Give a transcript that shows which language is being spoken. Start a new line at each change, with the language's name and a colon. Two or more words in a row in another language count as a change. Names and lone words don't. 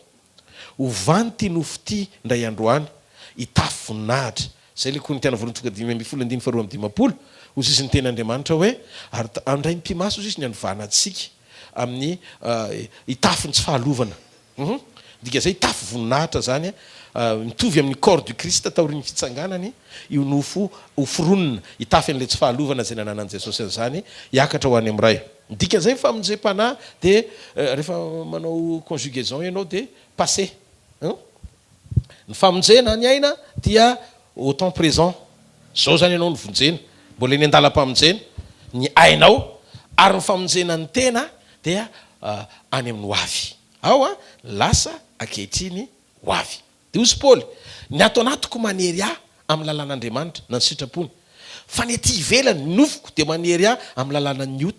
Malagasy: Hovany tia nofo ity ndray androany, hitafy voninahitra. Zay le koa ny tiana voalohany tonga 5:12 ozy izy ny ten'Andriamanitra hoe ary andray mpimaso ozy izy ny anovana antsika amin'ny hitafy ny tsy fahalovana. Dika zay hitafy voninahitra zany mitovy amin'ny
French: corps du Christ
Malagasy: taorian'ny fitsanganany io nofo hoforonina hitafy an'le tsy fahalovana zay nananan'i Jesosy an'izany hiakatra ho any amin'ny ray. Dikan'izay ny famonjem-panahy de rehefa manao conjugaison ianao de passé. Ny famonjena ny aina dia
French: au temps présent.
Malagasy: Zao zany ianao ny vonjena, mbola eny andalam-pamonjena ny ainao, ary ny famonjena ny tena dia any amin'ny hoavy. Ao lasa ankehitriny hoavy. De ozy Paoly, ny ato anatiko manery ahy amin'ny lalàn'Andriamanitra na ny sitrapony, fa ny aty ivelany nofoko de manery ahy amin'ny lalànan'ny ota.